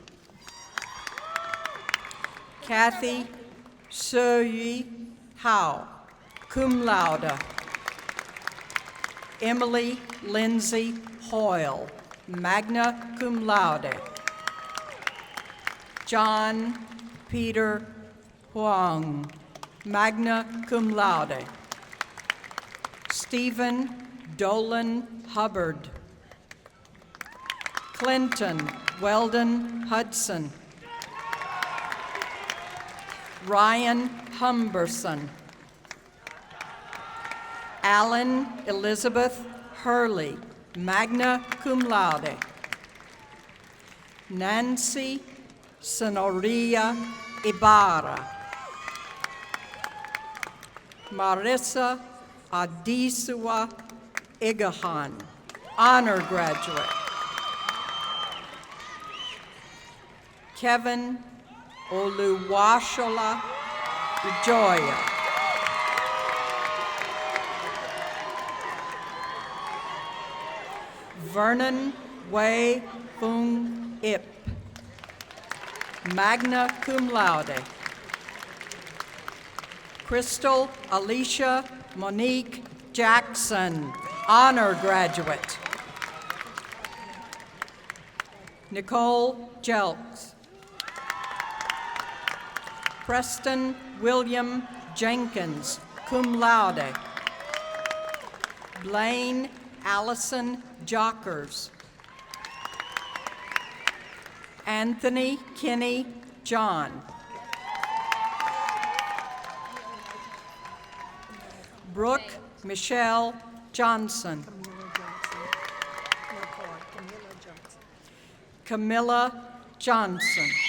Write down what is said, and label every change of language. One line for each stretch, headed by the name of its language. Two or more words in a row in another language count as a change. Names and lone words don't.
English: Kathy Soyi Howe,
Latin: cum laude.
English: Emily Lindsay Hoyle,
Latin: magna cum laude.
English: John Peter Huang,
Latin: magna cum laude.
English: Stephen Dolan Hubbard. Clinton Weldon Hudson. Ryan Humberson. Alan Elizabeth Hurley,
Latin: magna cum laude.
English: Nancy Sonoria Ibarra. Marissa Adisua Igahan, honor graduate. Kevin Oluwashola Joya. Vernon Wei Fung Ip,
Latin: magna cum laude.
English: Crystal Alicia Monique Jackson, honor graduate. Nicole Jelks. Preston William Jenkins,
Latin: cum laude.
English: Blaine Allison Jockers. Anthony Kinney John. Brooke Michelle Johnson. Camilla Johnson.